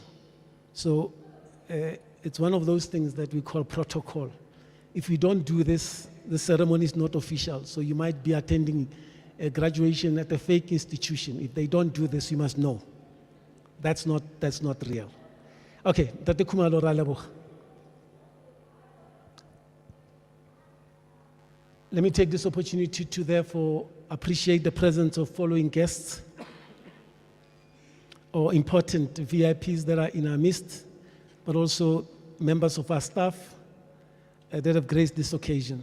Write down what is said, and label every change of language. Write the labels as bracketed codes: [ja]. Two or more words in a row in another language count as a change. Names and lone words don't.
[en] So it's one of those things that we call protocol. If we don't do this, the ceremony is not official. So you might be attending a graduation at a fake institution. If they don't do this, you must know. That's not real. [tn] Okay, Tate Khumalo ra leboga. [en] Let me take this opportunity to therefore appreciate the presence of following guests or important VIPs that are in our midst, but also members of our staff that have graced this occasion.